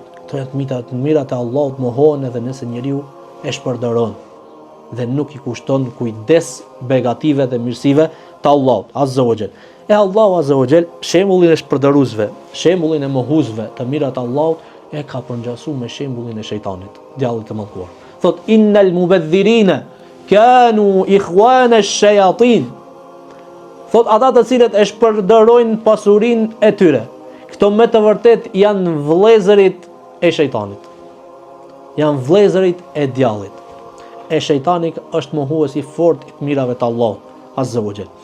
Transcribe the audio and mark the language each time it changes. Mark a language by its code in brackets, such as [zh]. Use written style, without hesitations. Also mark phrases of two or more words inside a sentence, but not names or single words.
[sq] Këto janë të mirat e Allahut mohohen edhe nëse njeriu e shpërdoron dhe nuk i kushton kujdes begative dhe mirësive të Allahut [ar] عز وجل. [sq] E Allahu [ar] عز وجل [sq] shembullin e shpërdoruesve, shembullin e mohuesve të mirat të Allahut e ka përngjasuar me shembullin e shejtanit, djallit të mallkuar. [ar] Thot إن المبذرين كانوا إخوان الشياطين. [sq] Thot ata të cilët e shpërdorojnë pasurinë e tyre, këto me të vërtet janë vëllezërit e shejtanit. Janë vëllezërit e djallit. E shejtani është mohues i fortë i mirave të Allahut [ar] عز وجل.